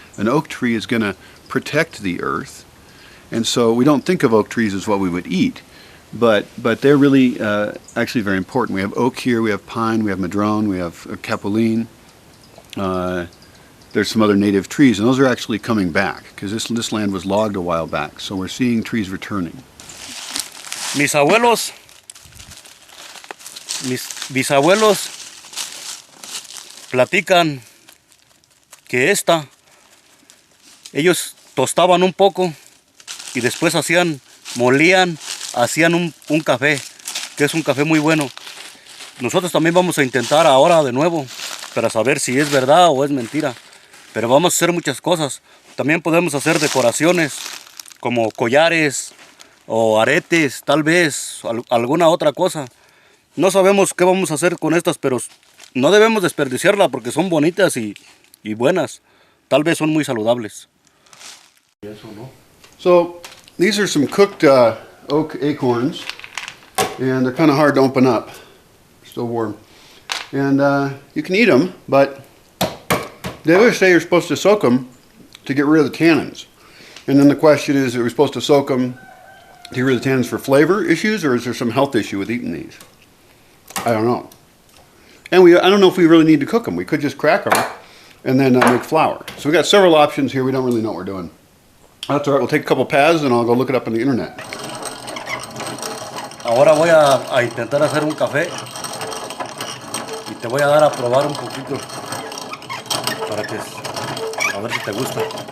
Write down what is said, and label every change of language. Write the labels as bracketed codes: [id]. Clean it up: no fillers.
[en] An oak tree is going to protect the earth. And so we don't think of oak trees as what we would eat. But they're really actually very important. We have oak here, we have pine, we have madrone, we have capulin. There's some other native trees, and those are actually coming back, because this land was logged a while back. So we're seeing trees returning. [es] Mis bisabuelos platican que ellos tostaban un poco y después molían, hacían un café, que es un café muy bueno. Nosotros también vamos a intentar ahora de nuevo para saber si es verdad o es mentira. Pero vamos a hacer muchas cosas. También podemos hacer decoraciones como collares o aretes, tal vez alguna otra cosa. No sabemos qué vamos a hacer con estas, pero no debemos desperdiciarla porque son bonitas y buenas. Tal vez son muy saludables. [en] So these are some cooked oak acorns, and they're kind of hard to open up. Still warm. And you can eat them, but they always say you're supposed to soak them to get rid of the tannins. And then the question is, are we supposed to soak them to get rid of the tannins for flavor issues, or is there some health issue with eating these? I don't know. And I don't know if we really need to cook them. We could just crack them and then make flour. So we've got several options here. We don't really know what we're doing. That's all right. We'll take a couple paths and I'll go look it up on the internet. [es] Ahora voy a intentar hacer un café y te voy a dar a probar un poquito para que a ver si te gusta.